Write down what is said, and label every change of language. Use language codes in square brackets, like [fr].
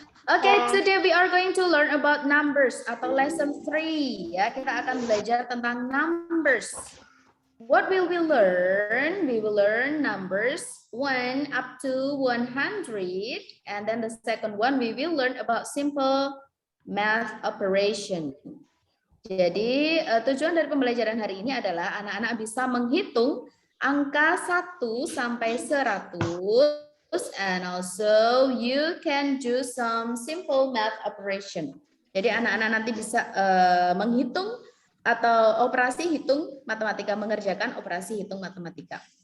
[en] Oke, today we are going to learn about numbers atau lesson 3. [id] Ya, kita akan belajar tentang numbers. [en] What will we learn? We will learn numbers 1 up to 100. And then the second one, we will learn about simple math operation. [id] Jadi, tujuan dari pembelajaran hari ini adalah anak-anak bisa menghitung angka 1 sampai 100. [en] And also you can do some simple math operation. [id] Jadi anak-anak nanti bisa menghitung atau operasi hitung matematika, mengerjakan operasi hitung matematika.